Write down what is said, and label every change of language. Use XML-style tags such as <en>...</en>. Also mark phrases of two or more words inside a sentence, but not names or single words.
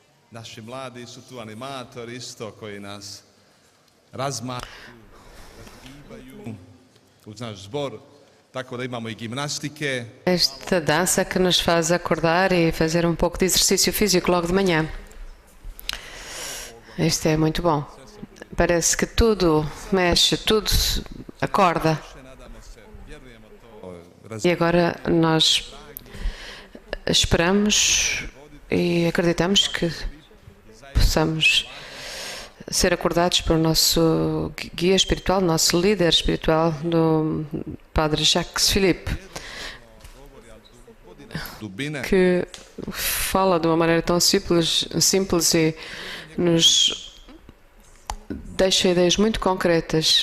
<hr>Naši mladi su tu animatori isto koji nas razmažu, razgibaju uz naš zbor, tako da imamo i gimnastike.</hr> <pt>Esta dança que nos faz acordar e fazer um pouco de exercício físico logo de manhã. Isto é muito bom. Parece que tudo mexe, tudo acorda. E agora nós esperamos e acreditamos que possamos ser acordados pelo nosso guia espiritual, nosso líder espiritual, do Padre Jacques Philippe, que fala de uma maneira tão simples e nos deixa ideias muito concretas.</pt>